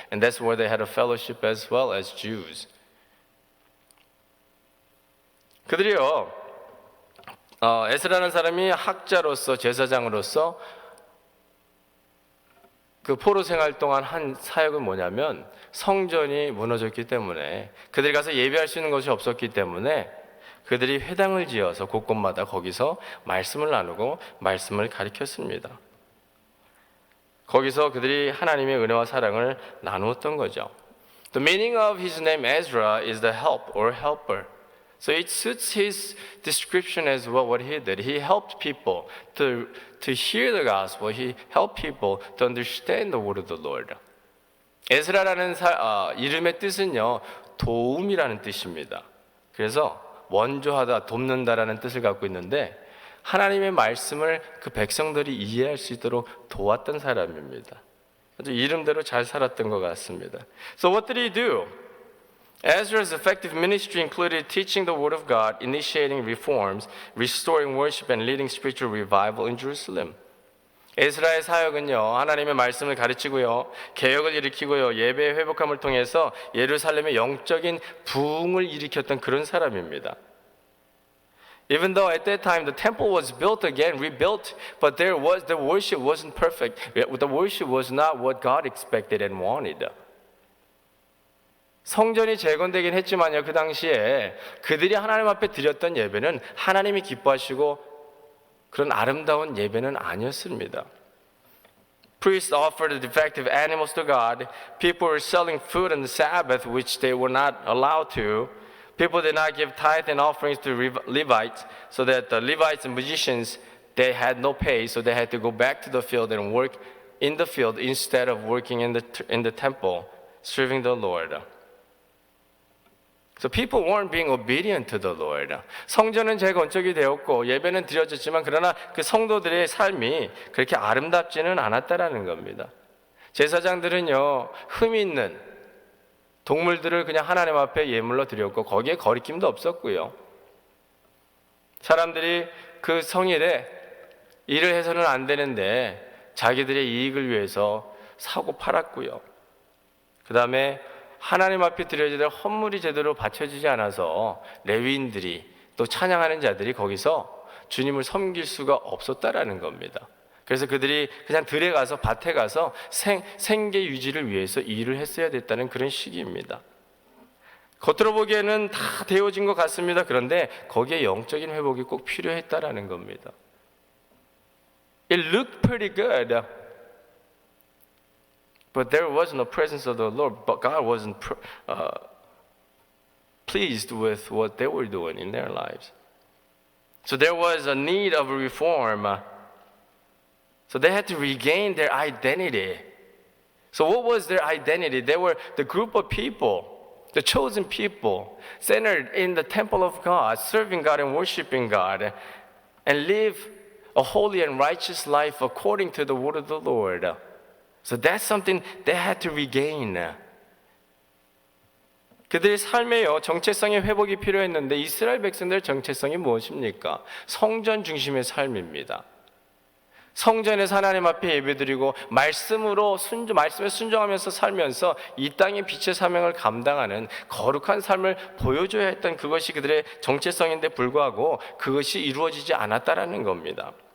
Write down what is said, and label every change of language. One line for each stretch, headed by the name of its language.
English: And that's where they had a fellowship as well as Jews.
Korean: 그들이요, 에스라는 사람이 학자로서 제사장으로서 그 포로 생활 동안 한 사역은 뭐냐면 성전이 무너졌기 때문에 그들이 가서 예배할 수 있는 것이 없었기 때문에 그들이 회당을 지어서 곳곳마다 거기서 말씀을 나누고 말씀을 가르쳤습니다. 거기서 그들이 하나님의 은혜와 사랑을 나누었던 거죠.
English: The meaning of his name Ezra is the help or helper. So it suits his description as well what he did. He helped people to hear the gospel. He helped people to understand the word of the Lord.
Korean: 에스라라는 이름의 뜻은요, 도움이라는 뜻입니다. 그래서 원조하다, 돕는다라는 뜻을 갖고 있는데 하나님의 말씀을 그 백성들이 이해할 수 있도록 도왔던 사람입니다. 아주 이름대로 잘 살았던 것 같습니다.
English: So what did he do? Ezra's effective ministry included teaching the Word of God, initiating reforms, restoring worship, and leading spiritual revival in Jerusalem.
Korean: 에스라의 사역은요, 하나님의 말씀을 가르치고요, 개혁을 일으키고요, 예배의 회복함을 통해서 예루살렘의 영적인 부흥을 일으켰던 그런 사람입니다.
English: Even though at that time the temple was built again, rebuilt, but the worship wasn't perfect. The worship was not what God expected and wanted.
Korean: 성전이 재건되긴 했지만요, 그 당시에 그들이 하나님 앞에 드렸던 예배는 하나님이 기뻐하시고 그런 아름다운 예배는 아니었습니다. Priests offered defective animals to God. People were selling food on the Sabbath, which they were not allowed to. People did not give tithe and offerings to Levites, so that the Levites and musicians, they had no pay, so they had to go back to the field and work in the field instead of working in the temple, serving the Lord. So people weren't being obedient to the Lord. 성전은 재건축이 되었고 예배는 드려졌지만 그러나 그 성도들의 삶이 그렇게 아름답지는 않았다라는 겁니다. 제사장들은요, 흠 있는 동물들을 그냥 하나님 앞에 예물로 드렸고 거기에 거리낌도 없었고요. 사람들이 그 성일에 일을 해서는 안 되는데 자기들의 이익을 위해서 사고 팔았고요. 그 다음에 하나님 앞에 드려야 될 헌물이 제대로 바쳐지지 않아서 레위인들이 또 찬양하는 자들이 거기서 주님을 섬길 수가 없었다라는 겁니다. 그래서 그들이 그냥 들에 가서 밭에 가서 생계 유지를 위해서 일을 했어야 됐다는 그런 시기입니다. 겉으로 보기에는 다 되어진 것 같습니다. 그런데 거기에 영적인 회복이 꼭 필요했다라는 겁니다.
English: It looked pretty good, but there was no presence of the Lord. But God wasn't pleased with what they were doing in their lives. So there was a need of reform. So they had to regain their identity. So what was their identity? They were the group of people, the chosen people, centered in the temple of God, serving God and worshiping God, and live a holy and righteous life according to the word of the Lord. So that's something they had to regain.
Korean: 그들의 삶에요, 정체성의 회복이 필요했는데 이스라엘 백성들의 정체성이 무엇입니까? 성전 중심의 삶입니다. 성전에서 하나님 앞에 예배드리고 말씀에 순종하면서 살면서 이 땅의 빛의 사명을 감당하는 거룩한 삶을 보여줘야 했던 그것이 그들의 정체성인데 불구하고 그것이 이루어지지 않았다라는 겁니다.